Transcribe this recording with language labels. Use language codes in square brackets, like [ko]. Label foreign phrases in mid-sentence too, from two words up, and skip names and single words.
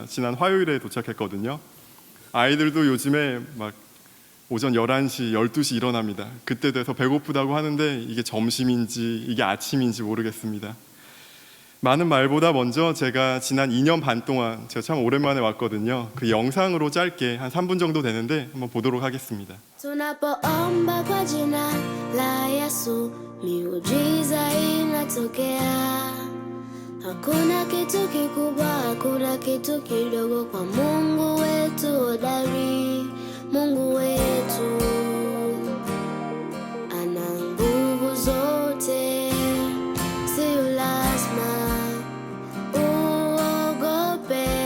[ko] 지난 화요일에 도착했거든요. 아이들도 요즘에 막 오전 11시, 12시 일어납니다. 그때 돼서 배고프다고 하는데 이게 점심인지 이게 아침인지 모르겠습니다. 많은 말보다 먼저 제가 지난 2년 반 동안 제가 참 오랜만에 왔거든요. 그 영상으로 짧게 한 3분 정도 되는데 한번 보도록 하겠습니다. [sw] Tunapoomba kwa jina la Yesu, miujiza inatokea. Hakuna kitu kikubwa, hakuna kitu kidogo kwa Mungu wetu hodari. Mungu wetu ana nguvu zote, sio lazima uogope.